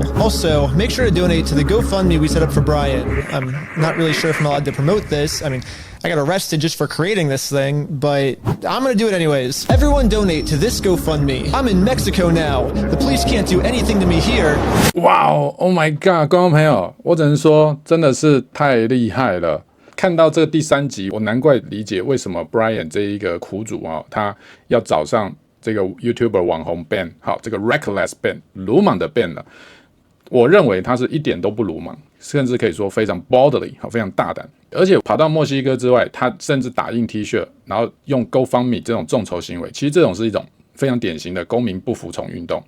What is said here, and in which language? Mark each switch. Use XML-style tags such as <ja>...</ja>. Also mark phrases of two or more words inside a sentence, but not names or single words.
<en>Also, make sure to donate to the GoFundMe we set up for Brian. I'm not really sure if I'm allowed to promote this. I mean, I got arrested just for creating this thing, but I'm gonna do it anyways. Everyone donate to this GoFundMe. I'm in Mexico now. The police can't do anything to me here. Wow, oh my god，</en> <zh>观众朋友，我只能说真的是太厲害了。看到这个第3集，我难怪理解为什麼 Brian 這一個苦主啊，他要找上這個 YouTuber 網紅 Ben， 好，這個 Reckless Ben， 魯莽的 Ben 了。我認為他是一點都不魯莽， 甚至可以說非常 boldly， 非常大膽。而且跑到墨西哥之外，他甚至打印 T 恤，然後用 GoFundMe 這種眾籌行為，其實这种是一种非常典型的公民不服从運動。</zh>